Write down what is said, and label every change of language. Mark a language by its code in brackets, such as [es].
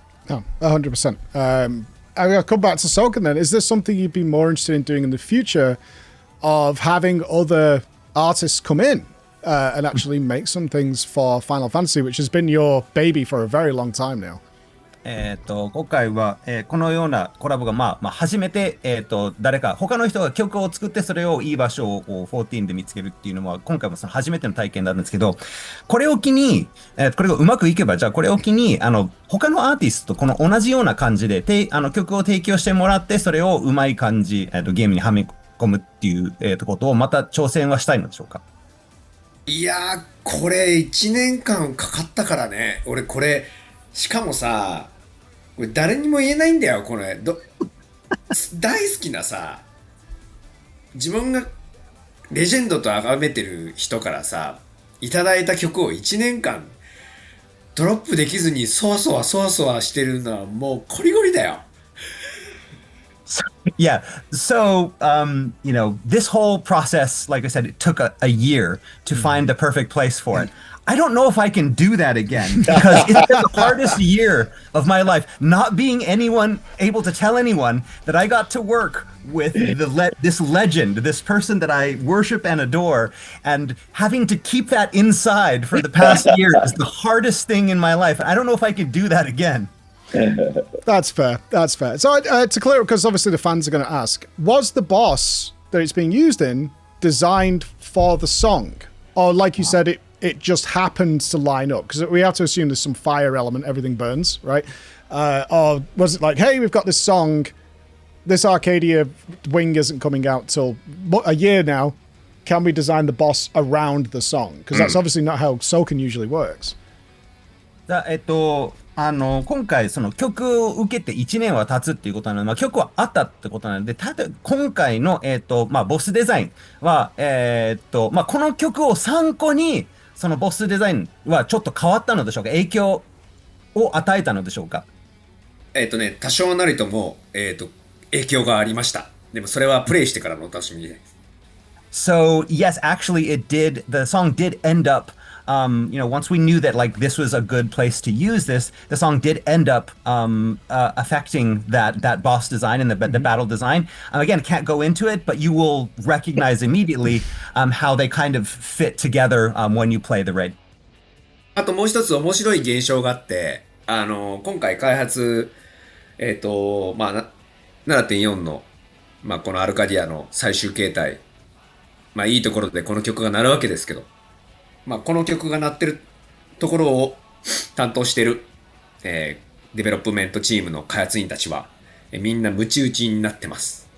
[en] Oh, 100%. I'll come back to Soken then. Is this something you'd be more interested in doing in the future, of having other artists come in and actually make some things for Final Fantasy, which has been your baby for a very long time now? [ja] 今回は、このようなコラボが、初めて、誰か、他の人が曲を作って、それをいい場所を14で見つけるっていうのは、今回もその初めての体験なんですけど、これを機に、これがうまくいけば、じゃあこれを機に、他のアーティストとこの同じような感じで、曲を提供してもらって、それをうまい感じ、ゲームにはめ込むっていう、ことをまた挑戦はしたいのでしょうか？いやー、これ1年間かかったからね。俺これ、しかもさ、これ誰にも言えないんだよ、これ。大好きなさ、自分がレジェンドと崇めてる人からさ、いただいた曲を1年間ドロップできずにそわそわしてるのはもうコリゴリだよ。 [en] Yeah. So, this whole process, like I said, it took a year to find the perfect place for it. I don't know if I can do that again, because it's been the hardest year of my life, not being able to tell anyone that I got to work with this legend, this person that I worship and adore, and having to keep that inside for the past year is the hardest thing in my life. I don't know if I could do that again. That's fair. So to clear up, because obviously the fans are going to ask, was the boss that it's being used in designed for the song? Or like you said, it just happens to line up? Because we have to assume there's some fire element, everything burns, right? Or was it like, hey, we've got this song, this Arcadia wing isn't coming out till a year now, can we design the boss around the song? Because that's obviously not how Soken usually works. [ja] 今回その曲を受けて1年は経つっていうことなので、曲はあったってことなので、今回の、ボスデザインは、この曲を参考に、そのボスデザインはちょっと変わったのでしょうか？影響を与えたのでしょうか？多少なりとも、影響がありました。でもそれはプレイしてからのお楽しみです。 [en] So, yes, actually the song did end up once we knew that like this was a good place to use this, the song did end up affecting that boss design and the battle design. Again, can't go into it, but you will recognize immediately how they kind of fit together when you play the raid. [ja] あともう一つ面白い現象があって、今回開発、7.4 の、このアルカディアの最終形態、いいところでこの曲が鳴るわけですけど、この曲が鳴ってるところを担当してる、デベロップメントチームの開発員たちは、みんなムチ打ちになってます。